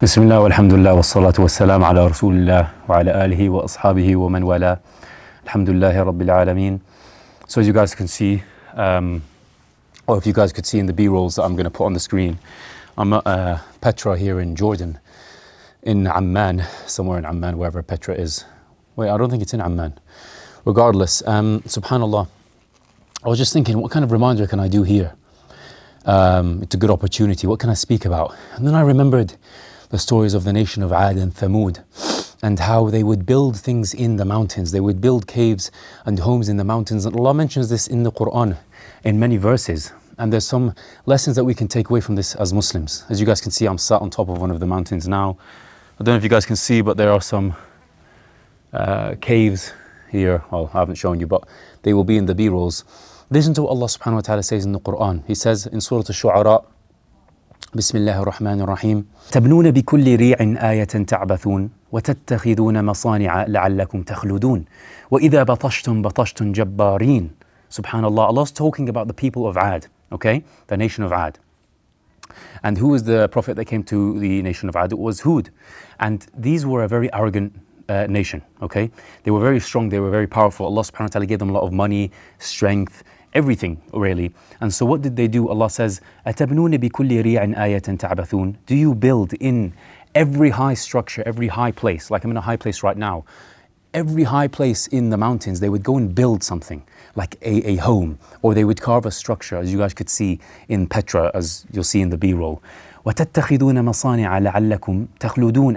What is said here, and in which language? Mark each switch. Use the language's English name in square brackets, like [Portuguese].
[Arabic] بسم الله والحمد لله والصلاة والسلام على رسول الله وعلى آله وأصحابه ومن والاه. Alhamdulillahi Rabbil Alameen. [English] So as you guys can see, or if you guys could see in the B-rolls that I'm going to put on the screen, I'm at Petra here in Jordan, in Amman, somewhere in Amman, wherever Petra is. Wait, I don't think it's in Amman. Regardless, subhanallah, I was just thinking, what kind of reminder can I do here? It's a good opportunity. What can I speak about? And then I remembered the stories of the nation of Ad and Thamud, and how they would build things in the mountains. They would build caves and homes in the mountains. And Allah mentions this in the Quran in many verses. And there's some lessons that we can take away from this as Muslims. As you guys can see, I'm sat on top of one of the mountains now. I don't know if you guys can see, but there are some caves here. Well, I haven't shown you, but they will be in the B-rolls. Listen to what Allah subhanahu wa ta'ala says in the Quran. He says in Surah Al-Shu'ara, [Arabic] بسم الله الرحمن الرحيم تبنون بكل ريع آية تعبثون وتتخذون مصانع لعلكم تخلدون وإذا بطشتم بطشتم جبارين. [English] Subhanallah, Allah's talking about the people of Ad, okay? The nation of Ad. And who was the prophet that came to the nation of Ad? It was Hud. And these were a very arrogant nation, okay? They were very strong, they were very powerful. Allah subhanahu wa ta'ala gave them a lot of money, strength, everything really. And so what did they do? Allah says, [Arabic] أَتَبْنُونَ بِكُلِّ رِيعٍ آيَةً تَعْبَثُونَ. [English] Do you build in every high structure, every high place, like I'm in a high place right now, every high place in the mountains, they would go and build something, like a home, or they would carve a structure, as you guys could see in Petra, as you'll see in the B-roll. [Arabic] وَتَتَّخِذُونَ مَصَانِعَ لَعَلَّكُمْ تَخْلُدُونَ.